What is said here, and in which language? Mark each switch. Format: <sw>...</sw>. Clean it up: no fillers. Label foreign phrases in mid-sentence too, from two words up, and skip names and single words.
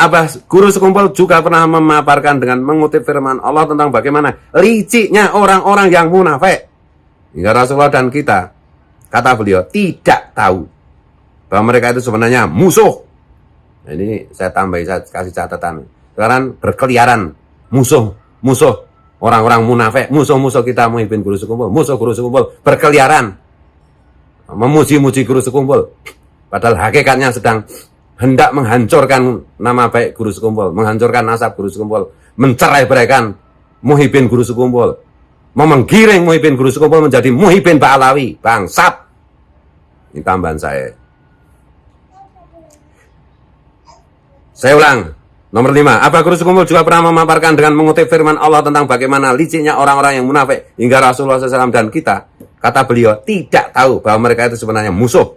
<id>Abah Guru Sekumpul juga pernah memaparkan dengan mengutip firman Allah tentang bagaimana liciknya orang-orang yang munafik. Hingga Rasulullah dan kita, kata beliau, tidak tahu bahwa mereka itu sebenarnya musuh Nah, ini saya tambahin, saya kasih catatan. Sekarang berkeliaran musuh orang-orang munafik, musuh kita Muhyiddin Guru Sekumpul, musuh Guru Sekumpul berkeliaran memuji-muji Guru Sekumpul. Padahal hakikatnya sedang hendak menghancurkan nama baik Guru Sekumpul, menghancurkan nasab Guru Sekumpul, mencerai-beraikan Muhyiddin Guru Sekumpul, menggiring Muhyiddin Guru Sekumpul menjadi Muhyiddin Ba'alawi, bangsat. Ini tambahan saya. Saya ulang. Nomor 5, Abah Guru Sekumpul juga pernah memaparkan dengan mengutip firman Allah tentang bagaimana liciknya orang-orang yang munafik hingga Rasulullah SAW dan kita. Kata beliau, tidak tahu bahwa mereka itu sebenarnya musuh.</id>